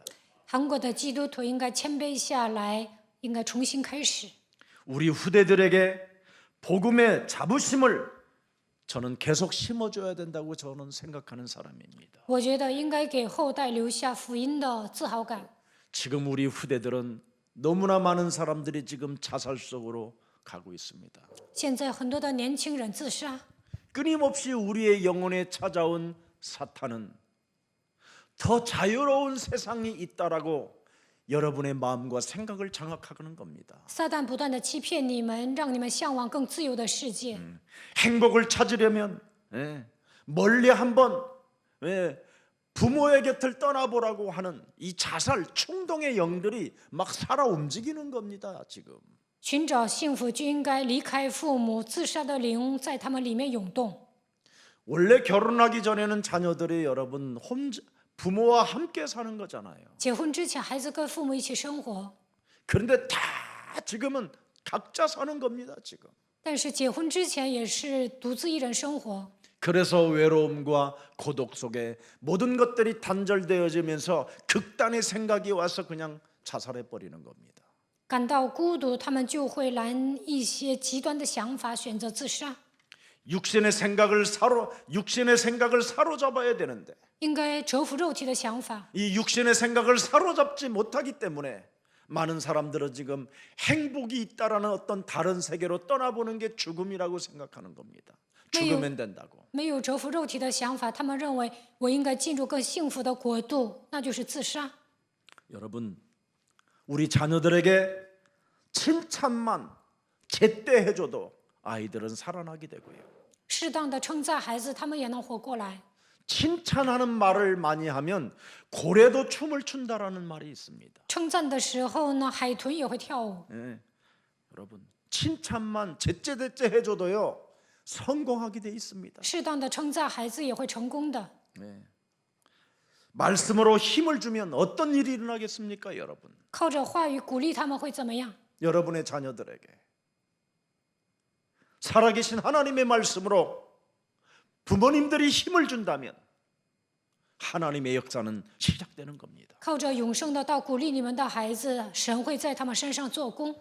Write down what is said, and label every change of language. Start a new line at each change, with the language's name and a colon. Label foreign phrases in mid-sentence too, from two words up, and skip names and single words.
Chinese: 韩国的基督徒应该谦卑下来，应该重新开始。
Korean: 우리 후대들에게 복음의 자부심을 저는 계속 심어줘야 된다고 저는 생각하는 사람입니다.
Chinese: 我觉得应该给后代留下福音的自豪感。
Korean: 지금 우리 후대들은 너무나 많은 사람들이 지금 자살 속으로 가고 있습니다.
Chinese: 现在很多的年轻人自杀，
Korean: 끊임없이 우리의 영혼에 찾아온 사탄은 더 자유로운 세상이 있다라고 여러분의 마음과 생각을 장악하는 겁니다.
Chinese: 撒旦不断的欺骗你们，让你们向往更自由的世界。
Korean: 행복을 찾으려면 멀리 한번 부모의 곁을 떠나보라고 하는 이 자살 충동의 영들이 막 살아 움직이는 겁니다. 지금
Chinese: 寻找幸福就应该离开父母，自杀的灵在他们里面涌动。
Korean: 원래 결혼하기 전에는 자녀들이 여러분 부모와 함께 사는 거잖아요.
Chinese: 结婚之前，孩子跟父母一起生活，
Korean: 그런데 다 지금은 각자 사는 겁니다. 지금
Chinese: 但是结婚之前也是独自一人生活。
Korean: 그래서 외로움과 고독 속에 모든 것들이 단절되어지면서 극단의 생각이 와서 그냥 자살해 버리는 겁니다.
Chinese: 感到孤独，他们就会来一些极端的想法，选择自杀。
Korean: 육신의 생각을 사로잡아야 되는데
Chinese: 应该折服肉体的想法，
Korean: 이 육신의 생각을 사로잡지 못하기 때문에 많은 사람들은 지금 행복이 있다라는 어떤 다른 세계로 떠나보는 게 죽음이라고 생각하는 겁니다. 죽으면 된다고.
Chinese: 没有折服肉体的想法，他们认为我应该进入更幸福的国度，那就是自杀。
Korean: 여러분, 우리 자녀들에게 칭찬만 제때 해줘도 아이들은 살아나게 되고요.
Chinese: 适当的称赞孩子，他们也能活过来。
Korean: 칭찬하는 말을 많이 하면 고래도 춤을 춘다라는 말이 있습니다.
Chinese: 称赞的时候呢，海豚也会跳舞。
Korean: 여러분, 칭찬만 제때제때 해줘도요 성공하게 돼 있습니다.
Chinese: 适当的称赞孩子也会成功的。
Korean: 말씀으로 힘을 주면 어떤 일이 일어나겠습니까, 여러분?
Chinese: 靠着话语鼓励他们会怎么样？
Korean: 여러분의 자녀들에게 살아계신 하나님의 말씀으로 부모님들이 힘을 준다면 하나님의 역사는 시작되는 겁니다.
Chinese: 靠着永生的道鼓励你们的孩子，神会在他们身上做工。